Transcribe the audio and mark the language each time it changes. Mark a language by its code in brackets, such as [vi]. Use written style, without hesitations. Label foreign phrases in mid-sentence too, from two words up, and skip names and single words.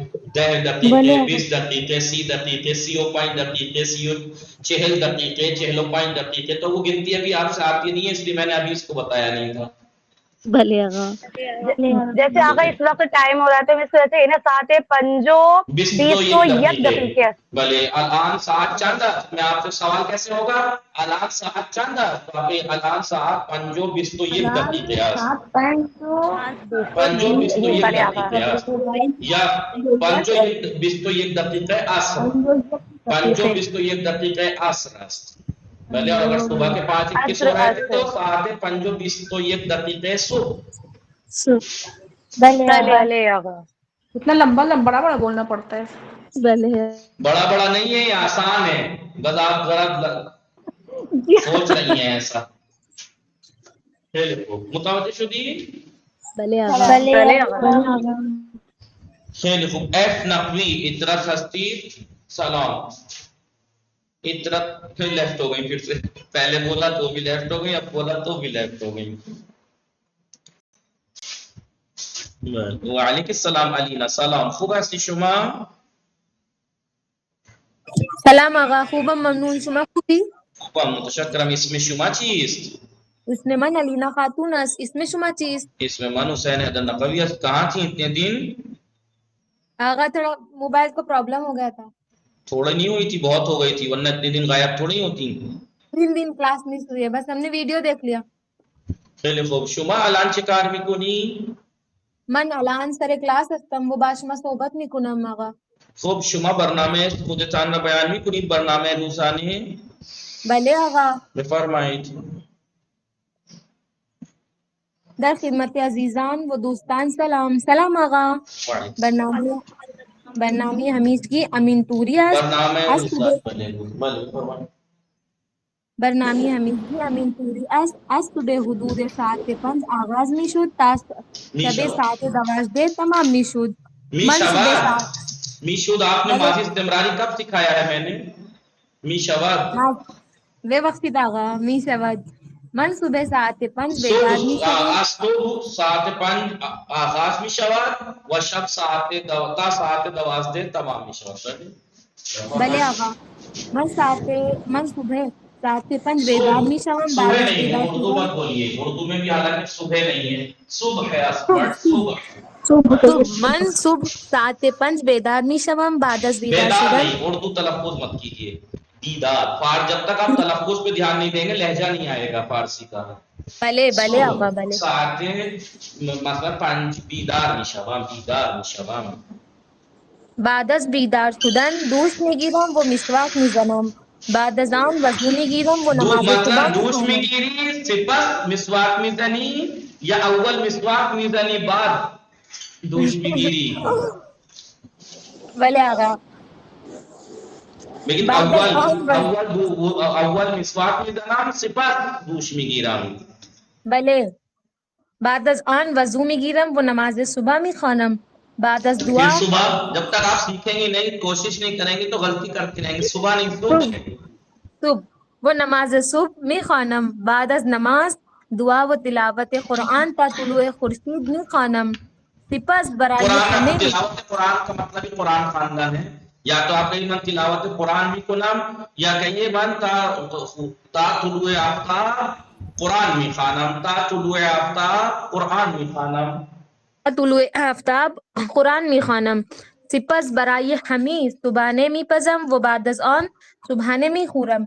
[ur] 10 دقیقے, 20 دقیقے, 30 دقیقے, 35 دقیقے, 40 دقیقے, 45 دقیقے. تو وہ گنتی ابھی آپ سے آتی نہیں ہے, اس لیے میں نے ابھی اس کو بتایا نہیں تھا. جیسے آقا اس وقت ٹائم ہو رہا ہے تو اس وجہ سے انہیں 7:25 دقیقے. [fa] بھلے الان ساعت چند, [ur] میں آپ سے سوال کیسے ہوگا؟ [fa] الان ساعت چند, [ur] تو آپ [fa] الان ساعت 5:21 دقیقے است. 5:21 دقیقے است یا 5:21 دقیقه عصر, 5:21 دقیقه عصر است. [ur] بھلے, اور اگر صبح کے 5:21 ہو رہے تھے تو [fa] ساعت 5:21 دقیقے صبح. [ur] بھلے آقا. اتنا لمبا بڑا بولنا پڑتا ہے. بڑا نہیں ہے, یہ آسان ہے, بس آپ ذرا سوچ رہی ہیں ایسا. [fa] متوجہ شدی؟ [ur] بھلے آقا. [fa] خیلی خوب. ایف نقوی اطرت ہستی سلام. [ur] اطرت پھر لیفٹ ہو گئی, پھر سے پہلے بولا تو بھی لیفٹ ہو گئی, اب بولا تو بھی لیفٹ ہو گئی. [ar] وعلیکم السلام علینا. [fa] سلام. خوب هستی شما؟ سلام آقا. خوبم, ممنون. شما خوبی؟ خوبم, متشکرم. اسم شما چیست؟ اسم من علینا خاتون است. اسم شما چیست؟ اسم من حسین حیدر نقوی است. [ur] کہاں تھی اتنے دن؟ آقا تھوڑا موبائل کو پرابلم ہو گیا تھا. تھوڑی نہیں ہوئی تھی, بہت ہو گئی تھی, ورنہ اتنے دن غائب تھوڑی ہوتی. 3 دن کلاس مس ہوئی ہے, بس ہم نے ویڈیو دیکھ لیا. [fa] خیلی خوب. شما الان چه کار میکنی؟ من الان سر کلاس هستم و با شما صحبت میکنم آقا. خب شما برنامه خودتان را بیان میکنید, برنامه روزانه؟ بله آقا. بفرمایید. در خدمت عزیزان و دوستان سلام. سلام آقا. برنامه همیشگی امین توری است. برنامه همیشگی امین توری است. از صبح حدود ساعت 5 آغاز می شد تا شب ساعت 12 تمام می شد. می شد [ur] آپ نے ماضی استمراری کب سکھایا ہے میں نے؟ [fa] می شود وہ وقتی آقا می شود. من صبح ساعت 5 بیدار می شدم. صبح ساعت 5 آغاز می شود و شب ساعت 12 تمام می شود. بله آقا. من صبح ساعت 5 بیدار می شوم. [ur] صبح نہیں ہے, اردو مت بولیے, اردو میں بھی حالانکہ صبح نہیں ہے, صبح ہے اصل. [fa] من صبح ساعت 5 بیدار می شوم. بعد از بیدار شدن [ur] نہیں, اردو تلفظ مت کیجیے. دیدار. جب تک آپ تلفظ پہ دھیان نہیں دیں گے لہجہ نہیں آئے گا فارسی کا. [fa] بله بله آقا بله. ساعت مثلا 5 بیدار میشوم، بیدار میشوم. بعد از بیدار شدن دوش میگیرم و مسواک میزنم. بعد از آن وضو میگیرم و نماز صبح مثلا دوش میخوانم. میگیری سپس مسواک میزنی یا اول مسواک میزنی بعد دوش میگیری؟ بله آقا. [ur] لیکن [fa] بعد از آن اول مسواک میزنم سپس دوش میگیرم. بله. بعد از آن وضو میگیرم و نماز صبح میخوانم. بعد از [ur] پھر [fa] دعا [ur] صبح جب تک آپ سیکھیں گے نہیں کوشش نہیں کریں گے تو غلطی کرتے رہیں گے. صبح نہیں صبح. [fa] صبح و نماز صبح میخوانم. بعد از نماز دعا و تلاوت قرآن تا طلوع خورشید میخوانم. سپس برای همه [ur] تلاوت قرآن کا مطلب ہی [fa] قرآن خواندن [ur] ہے. یا تو آپ کہیں [fa] من تلاوت قرآن می کنم [ur] یا کہیے [fa] من تا طلوع آفتاب قرآن می خوانم، تا طلوع آفتاب قرآن می خوانم. طلوع آفتاب قرآن میخوانم. سپس برای همه صبحانه میپزم و بعد از آن صبحانه میخورم.